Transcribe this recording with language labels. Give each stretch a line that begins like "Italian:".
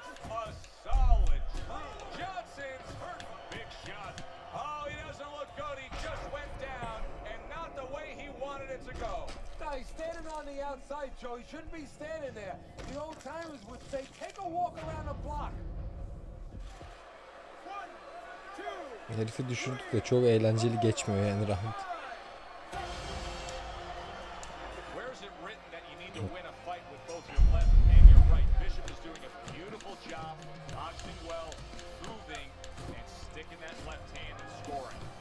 English: A solid. Johnson's hurt. Big shot. Oh, he doesn't look good. He just went down, and not the way he wanted it to go. No, he's standing on the outside, Joe. He shouldn't be standing there. The old timers would say, take a walk around the block.
Turkish: Herifi düşürdük de çok eğlenceli geçmiyor yani round.
English: Where is it written that you need to win a fight with both your left and your right? Bishop is doing a beautiful job, boxing well, moving, and sticking that left hand and scoring.